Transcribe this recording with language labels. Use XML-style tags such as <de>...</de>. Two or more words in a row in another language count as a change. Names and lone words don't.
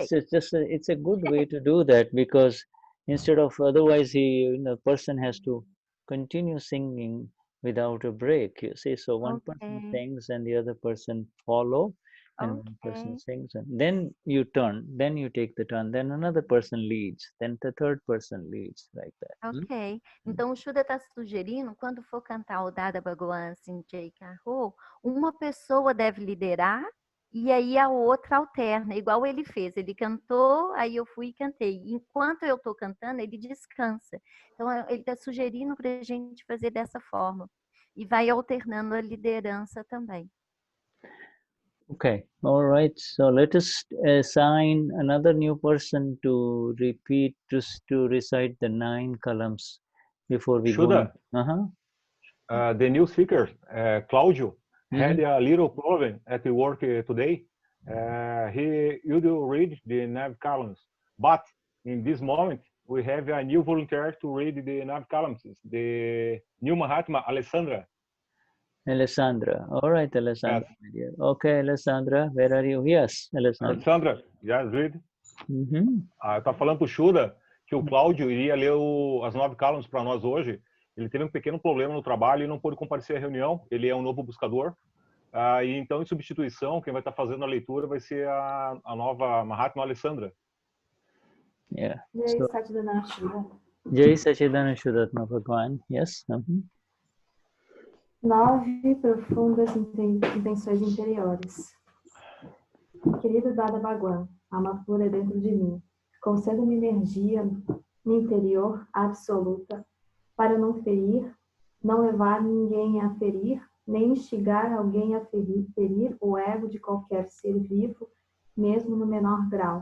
<en>It's a good way to do that, because instead of, otherwise person has to continue singing without a break, you see. So one person sings and the other person follow, and one person sings, and then you take the turn, then another person leads, then the third person leads, like that. Ok.</en> <pt>Então o Shuddha está sugerindo, quando for cantar o Dada Bhagwan Sinjai Karo, uma pessoa deve liderar e aí a outra alterna, igual ele fez. Ele cantou, aí eu fui e cantei. Enquanto eu estou cantando, ele descansa. Então ele está sugerindo para a gente fazer dessa forma. E vai alternando a liderança também.</pt> <en>Okay, all right. So let us assign another new person to repeat, to recite the 9 columns before we Shuddha, go. The new speaker, Claudio, had a little problem at work today. He would read the 9 columns, but in this moment we have a new volunteer to read the 9 columns, the new Mahatma, Alessandra. All right, Alessandra. Yes. Okay, Alessandra, where are you? Yes, Alessandra, just read.</en> <pt>Eu estava falando para o Shuddha que o Cláudio iria ler as 9 columns para nós hoje. Ele teve um pequeno problema no trabalho e não pôde comparecer à reunião. Ele é um novo buscador. E então, em substituição, quem vai estar fazendo a leitura vai ser a nova Mahatma Alessandra.</pt> <en>Yeah.</en> <sa>जय सचिदान शुद्ध. जय सचिदान शुद्धात्म भगवान.</sa> <en>Yes.</en> <pt>9 profundas intenções interiores. Querido Dada Bhagwan, alma pura dentro de mim, conceda-me energia interior absoluta para não ferir, não levar ninguém a ferir, nem instigar alguém a ferir o ego de qualquer ser vivo, mesmo no menor grau.</pt>